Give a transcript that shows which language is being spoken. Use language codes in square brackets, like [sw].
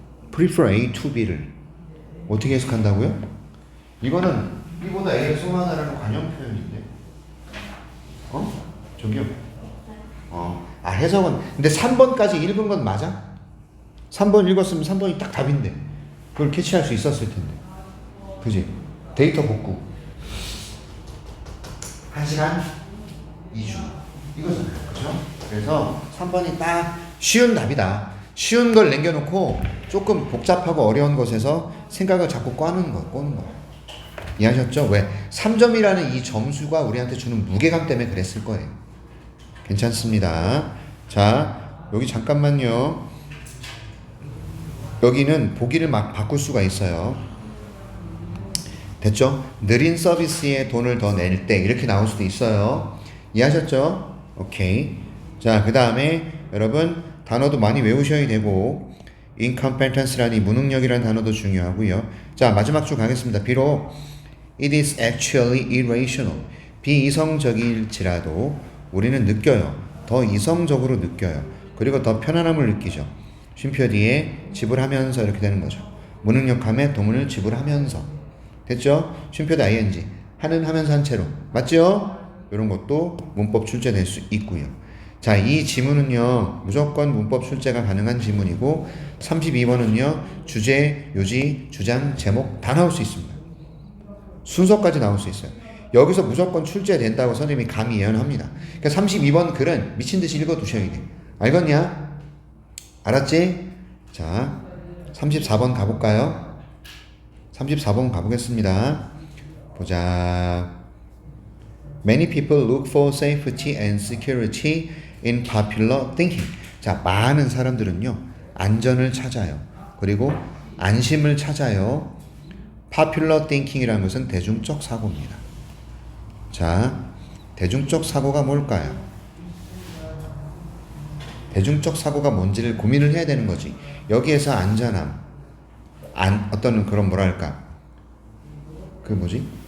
[en] prefer A to B를 [ko] 어떻게 해석한다고요? 이거는 B보다 A를 선호하다라는 관용 표현인데 저기요. 해석은 근데 3번까지 읽은 건 맞아? 3번 읽었으면 3번이 딱 답인데 그걸 캐치할 수 있었을 텐데 그지? 데이터 복구 1시간 2주 이거잖아요. 그죠? 그래서 3번이 딱 쉬운 답이다. 쉬운 걸 남겨놓고 조금 복잡하고 어려운 것에서 생각을 자꾸 꼬는 거야. 이해하셨죠? 왜? 3점이라는 이 점수가 우리한테 주는 무게감 때문에 그랬을 거예요. 괜찮습니다. 자, 여기 잠깐만요. 여기는 보기를 막 바꿀 수가 있어요. 됐죠? 느린 서비스에 돈을 더 낼 때 이렇게 나올 수도 있어요. 이해하셨죠? 오케이. 자, 그 다음에 여러분 단어도 많이 외우셔야 되고 incompetence라는 이 무능력이라는 단어도 중요하고요. 자, 마지막 줄 가겠습니다. 비록 [en] it is actually irrational. [ko] 비이성적일지라도 우리는 느껴요. 더 이성적으로 느껴요. 그리고 더 편안함을 느끼죠. 쉼표 뒤에 지불하면서 이렇게 되는 거죠. 무능력함에 동을 지불하면서. 됐죠? 쉼표도 ing. 하는 하면서 한 채로. 맞죠? 이런 것도 문법 출제될 수 있고요. 자, 이 지문은요. 무조건 문법 출제가 가능한 지문이고 32번은요. 주제, 요지, 주장, 제목 다 나올 수 있습니다. 순서까지 나올 수 있어요. 여기서 무조건 출제된다고 선생님이 감히 예언합니다. 그러니까 32번 글은 미친듯이 읽어두셔야 돼. 알겠냐? 알았지? 자, 34번 가볼까요? 34번 가보겠습니다. 보자. [en] Many people look for safety and security in popular thinking. [ko] 자, 많은 사람들은요, 안전을 찾아요. 그리고 안심을 찾아요. Popular thinking이라는 것은 대중적 사고입니다. 자, 대중적 사고가 뭘까요? 대중적 사고가 뭔지를 고민을 해야 되는 거지. 여기에서 안전함, 어떤 그런 뭐랄까, 그 뭐지?